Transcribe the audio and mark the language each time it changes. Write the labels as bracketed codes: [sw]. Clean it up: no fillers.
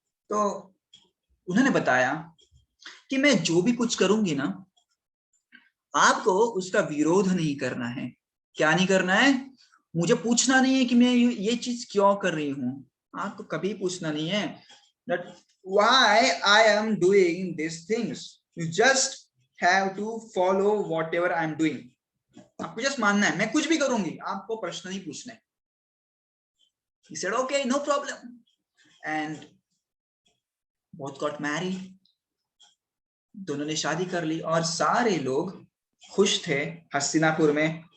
[hi] तो उन्होंने बताया कि मैं जो भी कुछ करूंगी ना, आपको उसका विरोध नहीं करना है। क्या नहीं करना है? मुझे पूछना नहीं है कि मैं ये चीज क्यों कर रही हूं, आपको कभी पूछना नहीं है [en] that why I am doing these things. You just have to follow whatever I am doing. [hi] आपको जस्ट मानना है, मैं कुछ भी करूंगी, आपको प्रश्न नहीं पूछना है। [en] He said okay, no problem, and both got married. [hi] दोनों ने शादी कर ली और सारे लोग खुश थे हस्तिनापुर में।